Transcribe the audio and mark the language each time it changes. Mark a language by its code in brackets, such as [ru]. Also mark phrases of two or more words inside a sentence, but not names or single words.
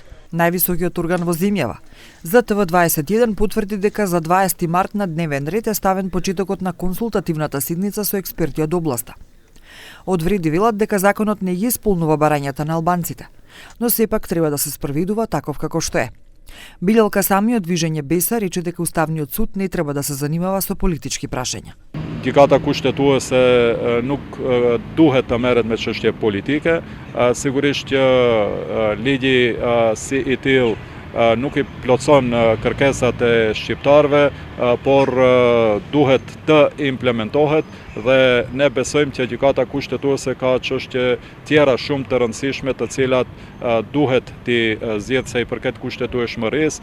[mk] Највисокиот орган во земјава, ЗТВ21 потврди дека за 20 март на дневен ред е ставен почетокот на консултативната седница со експерти од областа. Одвреди велат дека законот не ја исполнува барањата на албанците, но сепак треба да се спроведува таков како што е. Билел Касами од движење Беса рече дека Уставниот суд не треба да се занимава со политички прашања. [sq] Gjykata kushtetuese nuk duhet të merret me çështje politike, sigurisht që ligji si i tillë nuk i plotson kërkesat e shqiptarëve, por duhet të implementohet dhe ne besojmë që gjykata kushtetuese ka çështje tjera shumë të rëndësishme të cilat duhet t'i zgjedhë sa i përket kushtetueshmërisë.